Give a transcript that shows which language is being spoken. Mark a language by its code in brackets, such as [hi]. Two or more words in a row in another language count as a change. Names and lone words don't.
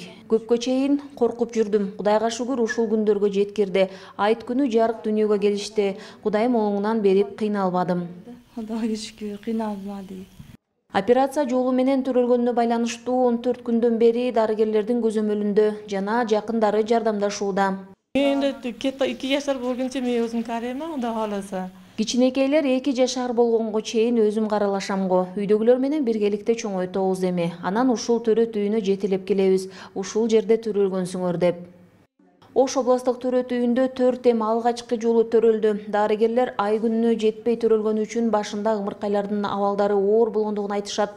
[ky] Көпкө чейин коркуп жүрдүм. Кудайга шүгүр ушул күндөргө жеткирди. Айт күнү жарык дүйнөгө келишти. Кудайым оңунан берип кыйналбадым. Кудайга шүгүр кыйналбады. Операция жолу менен төрөлгөнүнө байланыштуу 14 күндөн бери дарыгерлердин көзөмөлүндө жана жакындары жардамдашууда. [uz] Endi 2 yaşar bo'lguncha men o'zim qarayman, Xudo xolasa. [ky] Кичинекейлер 2 жашар болгонго чейин өзүм каралашамго. Үйдөгүлөр менен биргеликте чоңойтобуз эми. Анан ушул төрөт үйүнө жетелеп келебиз. Ушул жерде төрөлгөнсүңөр деп. Ош облустук төрөт үйүндө 4 эм алгачкы жолу төрөлдү. Дарыгерлер ай күнүнө жетпей төрөлгөнү үчүн башында ымыркайлардын абалдары оор болгондугун айтышат.